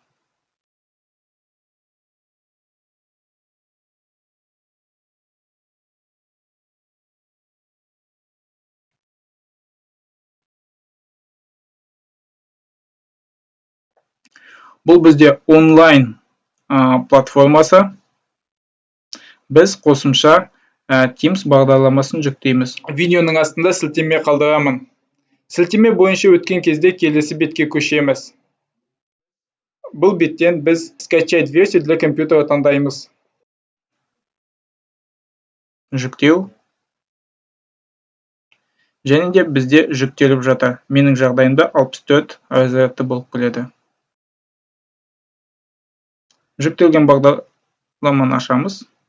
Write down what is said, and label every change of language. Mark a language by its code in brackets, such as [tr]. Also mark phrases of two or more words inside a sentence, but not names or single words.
[kk] Бұл бізде онлайн платформасы. Біз қосымша Teams бағдарламасын жүктейміз. Видеоның астында сілтеме қалдырамын. Сілтеме бойынша өткен кезде келесі бетке көшеміз. Бұл беттен біз [ru] скачать версию для компьютера [kk] таңдаймыз. Жүктеу. Және де бізде жүктеліп жатыр. Менің жағдайымда 64 разрядты болып келеді. Жүктелген бағдарламаны ашамыз.